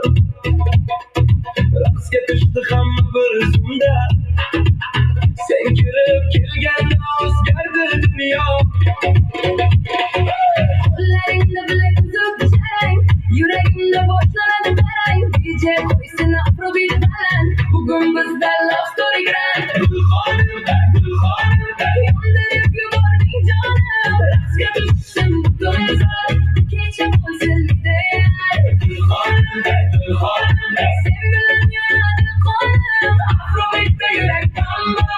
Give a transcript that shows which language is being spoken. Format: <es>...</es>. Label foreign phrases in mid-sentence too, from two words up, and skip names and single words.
<uz>Raqsga tushdi hamma bir zumda. Sen kirib kelganda o'zgardi dunyo. Qo'llaringda bilak uzib jarang, yuragimda boshlanadi tarang. DJ qo'ysin Afrobeat baland, bugun bizda</uz> <en>love story grand.</en> <uz>Gulxonim, Yondirib yubording jonim, raqsga tushdim butun zal. Kecha bo'lsin ideal. Sen bilan yonadi qonim, Afrobeat'da yurak bam bam.</uz>